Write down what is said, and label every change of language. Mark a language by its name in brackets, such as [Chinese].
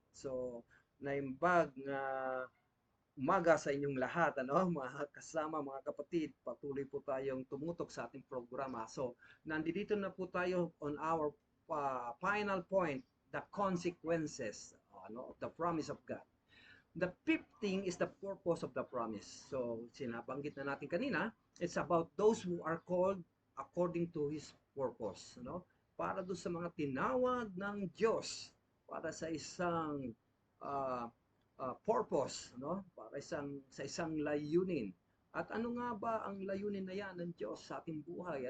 [Filipino] So, naimbag na umaga sa inyong lahat, mga kasama, mga kapatid. Patuloy po tayong tumutok sa ating programa. [English] So, [Filipino] nandito na po tayo [English] on our final point, the consequences of the promise of God. The fifth thing is the purpose of the promise. So, [Filipino] sinabanggit na natin kanina, [English] it's about those who are called according to His purpose. [Filipino] Para doon sa mga tinawag ng Diyos para sa isang uh, purpose, para sa isang layunin. At ano nga ba ang layunin na yan ng Diyos sa ating buhay?